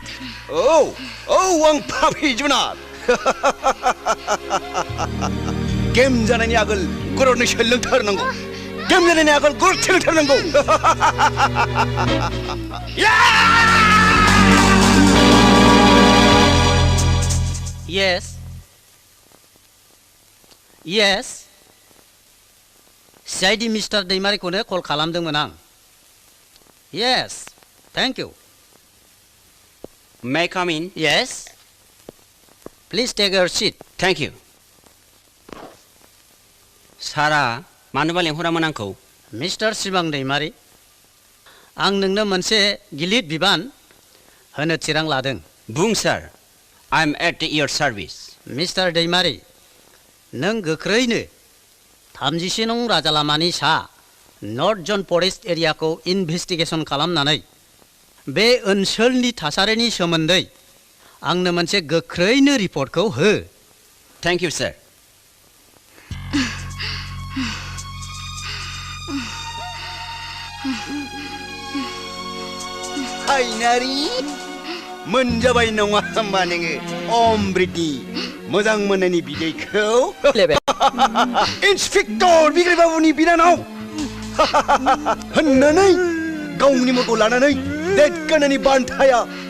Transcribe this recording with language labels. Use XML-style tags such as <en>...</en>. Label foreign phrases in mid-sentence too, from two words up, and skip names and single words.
<brx>औ आं पापी जुनाद गेम जानायनि आगोल गरनैसो लोंथारनांगौ गेम जानायनि आगोल गरसे लोंथारनांगौ</brx> <en>Yes.</en> <brx>CID Mr. दैमारिखौनो कल खालामदोंमोन आं.</brx> <en>Yes. Thank you. May I come in? Yes. Please take your seat. Thank you.</en> <brx>सारा मानोबा लेंहरामोन आंखौ? Mr. सिमां दैमारि, आं नोंनो मोनसे गिलिर बिबान होनो थिरां लादों. बुं सार,</brx> <en>I am at your service.</en> <brx>Mr. दैमारि, नों गोख्रैनो 37 नं राजालामानि सा नर्थ जन</brx> <en>forest area investigation</en> <brx>खालामनानै बे ओनसोलनि थासारिनि सोमोन्दै आंनो मोनसे गोख्रैनो रिपर्टखौ हो.</brx> <en>Thank you, sir.</en> <brx>हायनारि मोनजाबाय नङा होमबा नोङो अमृतनि मोजां मोननायनि बिदैखौ इन्सपेक्टर बिग्राय बाबुनि बिनानाव होननानै गावनि मुंखौ लानानै देरगानायनि बान्थाया</brx>